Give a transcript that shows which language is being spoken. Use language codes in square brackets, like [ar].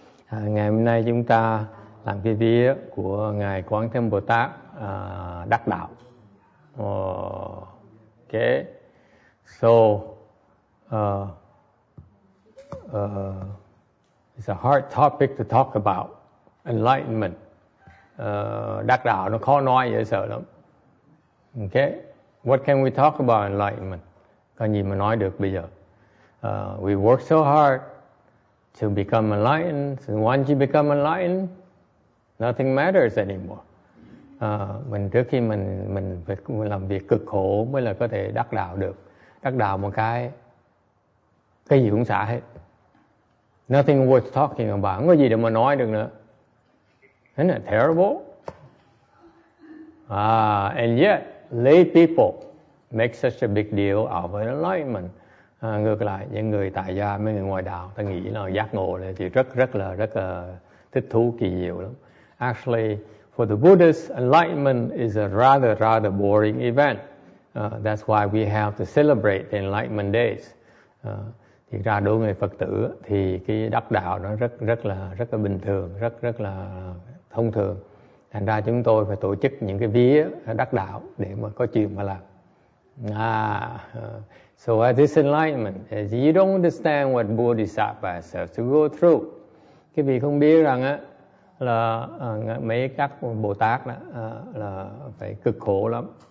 [vi] Ngày hôm nay chúng ta làm cái vía của Ngài Quán Thế Bồ Tát đắc đạo. [en] Okay. So, it's a hard topic to talk about. Enlightenment. [vi] Đắc đạo nó khó nói, dễ sợ lắm. [en] Okay. What can we talk about enlightenment? [vi] Có gì mà nói được bây giờ? [en] We work so hard to become enlightened. So once you become enlightened, nothing matters anymore. [vi] Trước khi mình phải làm việc cực khổ mới là có thể đắc đạo được. Đắc đạo một cái gì cũng xả hết. [en] Nothing worth talking about. [vi] Không có gì để mà nói được nữa. [en] Isn't it terrible? And yet, lay people make such a big deal of enlightenment. [vi] Ngược lại, những người tại gia, mấy người ngoài đạo, ta nghĩ là giác ngộ là thì rất là thích thú, kỳ diệu lắm. [en] Actually, for the Buddhists, enlightenment is a rather boring event. That's why we have to celebrate the enlightenment days. [vi] Thì ra đối với người Phật tử thì cái đắc đạo nó rất là bình thường, rất là thông thường. Thành ra chúng tôi phải tổ chức những cái vía đắc đạo để mà có chuyện mà làm. [en] So at this enlightenment, as you don't understand what Bodhisattva has to go through. [vi] Cái vị không biết rằng á là mấy các Bồ Tát là phải cực khổ lắm.